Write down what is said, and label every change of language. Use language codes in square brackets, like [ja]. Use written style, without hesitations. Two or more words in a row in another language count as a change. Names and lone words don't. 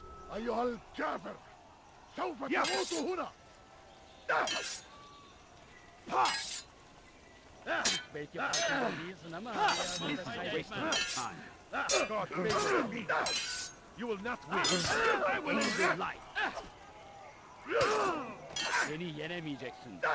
[ar] أيها الكافر سوف تموت هنا. [tr] Belki farkında değilsin ama hayatında kaybetmem. [en] You will not win. I will end your life. [tr] Beni yenemeyeceksin.